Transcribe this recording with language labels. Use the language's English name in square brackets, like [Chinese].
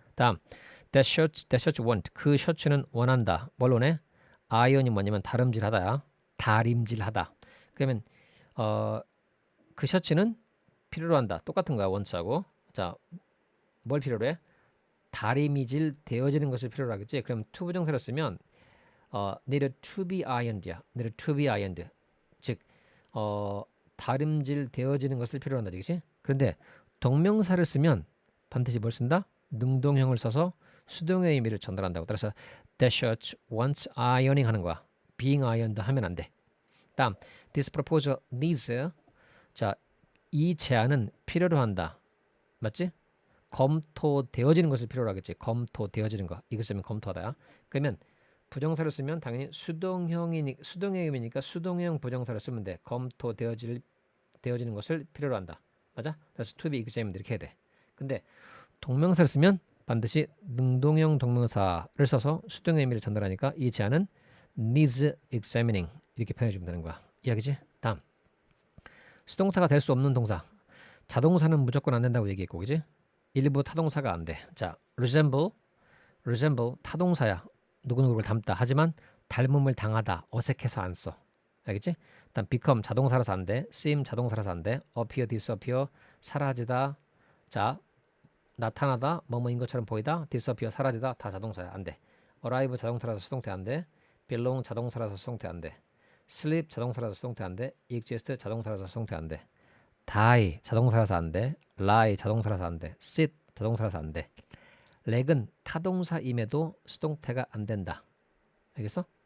[Korean] 다음 [English] that shirt want [Korean] 그 셔츠는 원한다. 뭘 원해? iron이 뭐냐면 다림질하다야. 다림질하다. 그러면 그 셔츠는 필요로 한다. 똑같은 거야 want하고. 자, 뭘 필요로 해? 다림이질 되어지는 것을 필요로 하겠지. 그럼 to 부정사를 쓰면 [English] needed to be ironed [Korean] 야. [English] needed to be ironed. [Korean] 즉 다림질 되어지는 것을 필요로 한다. 그렇지? 그런데 동명사를 쓰면 반드시 뭘 쓴다? 능동형을 써서 수동의 의미를 전달한다고. 따라서 [English] that shirt wants ironing [Korean] 하는 거야. [English] being ironed [Korean] 하면 안 돼. 다음 [English] this proposal needs [Korean] 자, 이 제안은 필요로 한다. 맞지? 검토되어지는 것을 필요로 하겠지. 검토되어지는 거. 이거 쓰면 검토하다야. 그러면 부정사를 쓰면 당연히 수동의 의미니까 수동형 부정사를 쓰면 돼. 검토되어지는 것을 필요로 한다. 맞아? 그래서 [English] to be examined [Korean] 이렇게 해야 돼. 근데 동명사를 쓰면 반드시 능동형 동명사를 써서 수동의 의미를 전달하니까 이 제안은 [English] needs examining [Korean] 이렇게 표현해주면 되는 거야. 이해하겠지? 다음 수동태가 될 수 없는 동사. 자동사는 무조건 안 된다고 얘기했고, 그지? 일부 타동사가 안 돼. 자, resemble 타동사야. 누구누구를 닮다. 하지만 닮음을 당하다. 어색해서 안 써. 알겠지? 일단 become 자동사라서 안 돼. seem 자동사라서 안 돼. [English] appear, disappear [Korean] 사라지다. 자, 나타나다. 뭐뭐인 것처럼 보이다. disappear 사라지다. 다 자동사야. 안 돼. arrive 자동사라서 수동태 안 돼. belong 자동사라서 수동태 안 돼. sleep 자동사라서 수동태 안 돼. exist 자동사라서 수동태 안 돼. die 자동사라서 안 돼. lie 자동사라서 안 돼. sit 자동사라서 안 돼. 렉은 타동사임에도 수동태가 안 된다. 알겠어?